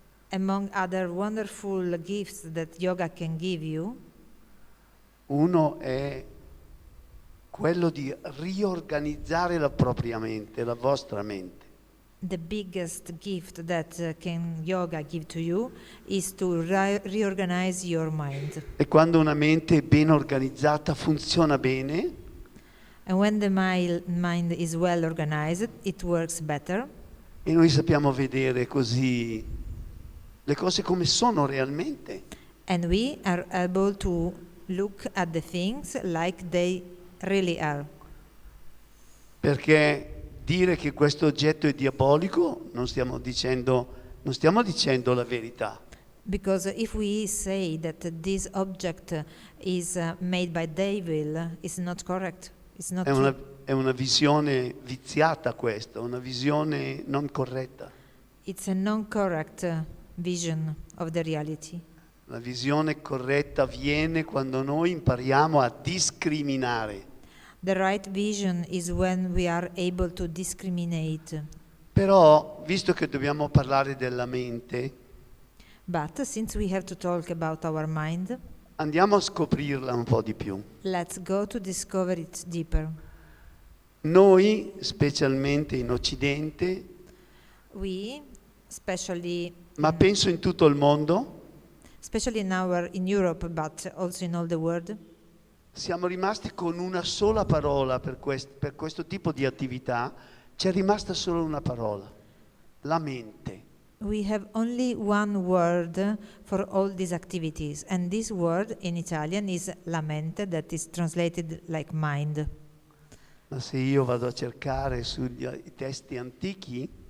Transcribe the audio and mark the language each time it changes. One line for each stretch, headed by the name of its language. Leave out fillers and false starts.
English: among other wonderful gifts that yoga can give you,
Italian: uno è quello di riorganizzare la propria mente, la vostra mente.
English: the biggest gift that can yoga give to you is to reorganize your mind.
Italian: E quando una mente è ben organizzata, funziona bene,
English: And when the mind is well organized, it works better.
Italian: e noi sappiamo vedere così le cose come sono realmente.
English: And we are able to look at the things like they really are.
Italian: Perché dire che questo oggetto è diabolico non stiamo dicendo la verità.
English: Because if we say that this object is made by devil, it's not correct. It's not true.
Italian: È una visione viziata questa, una visione non corretta.
English: It's a non-correct vision of the reality.
Italian: La visione corretta viene quando noi impariamo a discriminare.
English: The right vision is when we are able to discriminate.
Italian: Però, visto che dobbiamo parlare della mente,
English: But since we have to talk about our mind,
Italian: andiamo a scoprirla un po' di più.
English: let's go to discover it deeper.
Italian: Noi, specialmente in Occidente,
English: We, especially
Italian: penso in tutto il mondo,
English: in Europe, but also in all the world,
Italian: siamo rimasti con una sola parola per questo tipo di attività, c'è rimasta solo una parola, la mente.
English: we have only one word for all these activities, and this word in Italian is la mente, that is translated like mind.
Italian: Ma se io vado a cercare sugli testi antichi,